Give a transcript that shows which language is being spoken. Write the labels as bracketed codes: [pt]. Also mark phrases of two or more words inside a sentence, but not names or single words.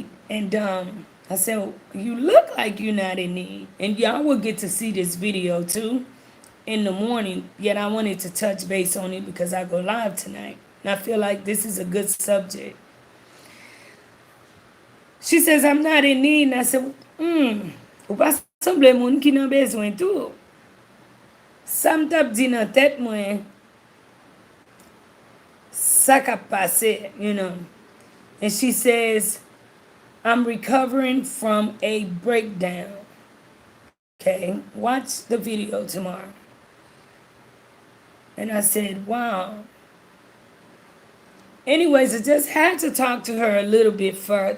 [en] And I said, well, you look like you're not in need. And y'all will get to see this video too in the morning. Yet I wanted to touch base on it because I go live tonight. And I feel like this is a good subject. She says, I'm not in need. And I said, [ht] ou pa semble moun ki nan bezwen tou. Sa m tap di nan tet mwen, sa ka pase. [en] And she says, I'm recovering from a breakdown. Okay, watch the video tomorrow. And I said, wow. Anyways, I just had to talk to her a little bit further.